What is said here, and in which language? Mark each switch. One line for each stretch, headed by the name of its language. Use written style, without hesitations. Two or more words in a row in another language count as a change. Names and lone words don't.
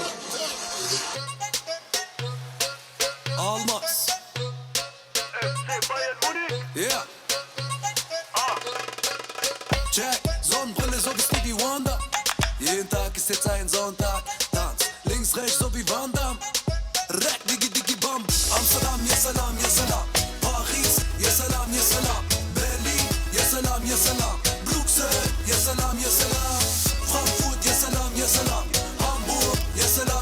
German: Almaz Yeah Check Sonnenbrille so wie Stevie Wonder Jeden Tag ist jetzt ein Sonntag Tanz links, rechts so wie Van Damme Rack, digi, digi, bam Amsterdam,
Arabic: يا سلام، يا سلام Paris، يا سلام، يا سلام Berlin، يا سلام، يا سلام Bruxelles، يا سلام، يا سلام Frankfurt، يا سلام، يا سلام Hamburg، يا سلام,